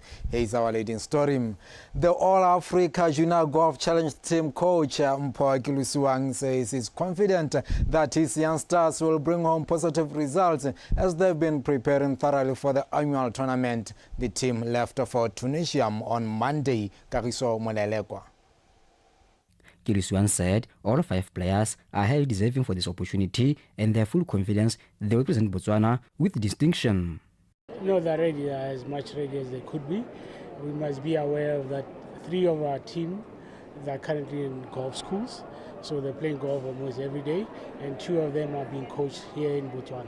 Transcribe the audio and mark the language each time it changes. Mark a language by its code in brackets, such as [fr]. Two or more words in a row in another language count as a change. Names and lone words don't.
[en] Here's our leading story. The All-Africa Junior Golf Challenge team coach Mpho Kilusuwang says he's confident that his youngsters will bring home positive results as they've been preparing thoroughly for the annual tournament. The team left for Tunisia on Monday. Kagiso Molelekwa. Kilusuwang said all 5 players are highly deserving for this opportunity and they have full confidence they will represent Botswana with distinction. No, they're ready, as much ready as they could be. We must be aware of that 3 of our team are currently in golf schools, so they're playing golf almost every day, and 2 of them are being coached here in Botswana.